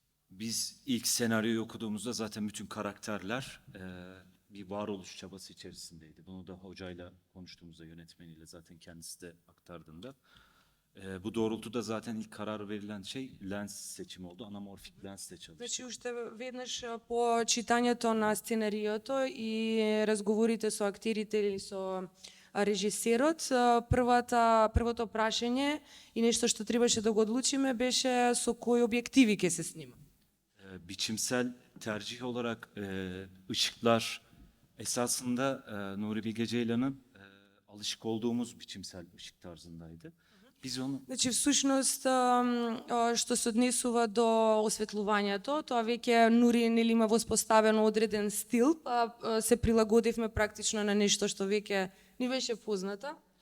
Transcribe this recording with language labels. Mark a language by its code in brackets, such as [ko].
[tr] Biz ilk senaryoyu okuduğumuzda zaten bütün karakterler bir varoluş çabası içerisindeydi. Bunu da hocayla konuştuğumuzda, yönetmeniyle zaten kendisi de aktardığında. Bu doğrultuda zaten ilk karar verilen şey lens seçimi oldu. Anamorfik lensle çalıştık. [mk] Значи уште веднаш по читањето на сценариото и разговорите со актерите или со режисерот, првото прашање и нешто што требаше да го одлучиме беше со кои објективи ќе се снима. [tr] Biçimsel tercih olarak ışıklar esasında Nuri Bilge Ceylan'ın alışık olduğumuz biçimsel ışık tarzındaydı. Biz onu [mk] Значи, всушност, што се однесува до осветлувањето, тоа веќе Нури нели има воспоставено одреден стил, па се прилагодивме практично на нешто што веќе ни беше познато.